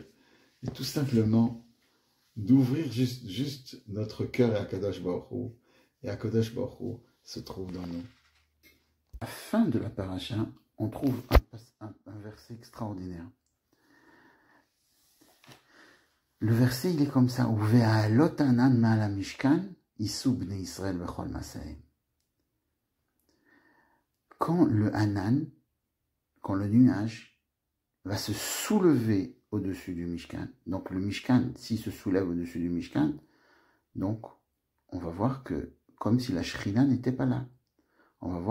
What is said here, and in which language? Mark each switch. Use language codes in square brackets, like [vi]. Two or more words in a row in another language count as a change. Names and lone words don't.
[fr] Et tout simplement, d'ouvrir juste notre cœur à Kadosh Baruch Hu, et Kadosh Baruch Hu se trouve dans nous. À la fin de la paracha, on trouve un verset extraordinaire. Le verset, il est comme ça. [he] ובהעלות ענן מעל משכן יסעו בני ישראל בכל מסעיהם. [fr] Quand le Hanan, quand le nuage va se soulever au-dessus du Mishkan, donc le Mishkan, s'il se soulève au-dessus du Mishkan, donc on va voir que comme si la Shrina n'était pas là.